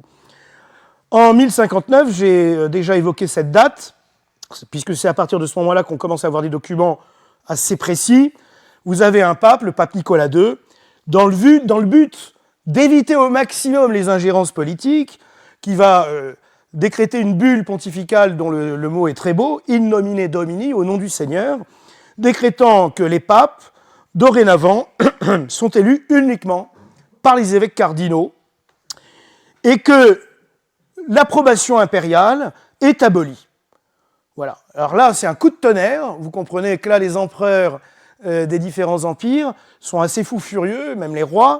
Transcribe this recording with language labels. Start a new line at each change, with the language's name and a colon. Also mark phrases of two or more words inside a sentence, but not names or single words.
French: En 1059, j'ai déjà évoqué cette date, puisque c'est à partir de ce moment-là qu'on commence à avoir des documents assez précis. Vous avez un pape, le pape Nicolas II, dans le but d'éviter au maximum les ingérences politiques, qui va décréter une bulle pontificale dont le mot est très beau,
Latin: in nomine Domini,
French: au nom du Seigneur, décrétant que les papes, dorénavant, sont élus uniquement par les évêques cardinaux, et que l'approbation impériale est abolie. Voilà. Alors là, c'est un coup de tonnerre. Vous comprenez que là, les empereurs des différents empires sont assez fous furieux, même les rois.